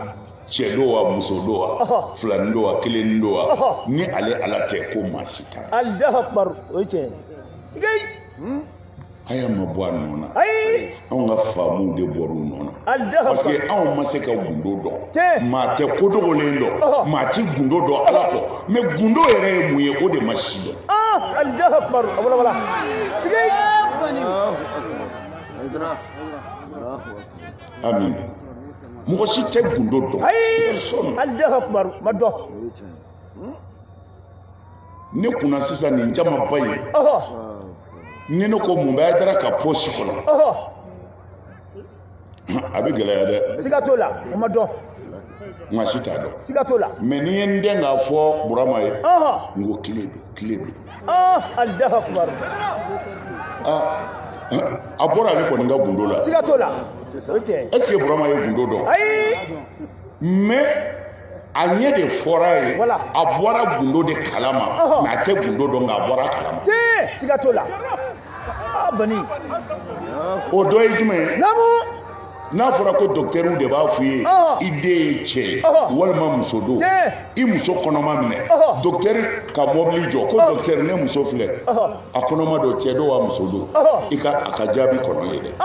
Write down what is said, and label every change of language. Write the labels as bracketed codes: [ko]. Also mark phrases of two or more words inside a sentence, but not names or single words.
[bm] cɛ do wa muso do wa filani do wa kelen do wa ni ale ala tɛ ko maa si t'a la [ar] الله أكبر [bm] o ye tiɲɛ sigei a y'a ma bɔ a nɔ na ayi anw ka faamuw de bɔr'u nɔ na Allahu parce akbar que anw ma se ka gundo dɔn maa tɛ kodogolen dɔn maa ti gundo dɔn ala kɔ mais gundo yɛrɛ ye mun ye o de ma si dɔn [ar] الله أكبر [bm] wala sigei [ar] الله أكبر Haydara الله أكبر [bm] amin mɔgɔ si tɛ gundo dɔn personne [ar] الله أكبر [bm] ma dɔn ne kunna sisan nin jamaba ye ni ne ko mun bɛ Haydara ka poche kɔnɔ a bɛ gɛlɛya dɛ siga t'o la o ma dɔn maa si t'a dɔn siga t'o la mais ni ye n den k'a fɔ Burama ye n ko tile don [ar] الله أكبر [bm] a bɔra ale kɔni ka gundo la siga t'o la o ye tiɲɛ [fr] est ce que [bm] Burama ye gundo dɔn ayi mais a ɲɛ de fɔra ye Voilà. a bɔra gundo de kalama mais a tɛ gundo dɔn nka a bɔra kalama siga t'o la bani o dɔ ye jumɛn ye namu n'a fɔra ko docteur de b'a f'i ye i den ye cɛ ye walima muso don i muso kɔnɔma minɛ docteur ka mɔbili jɔ ko docteur ne muso filɛ a kɔnɔma don cɛ don wa muso don i ka a ka jaabi kɔnɔ ye dɛ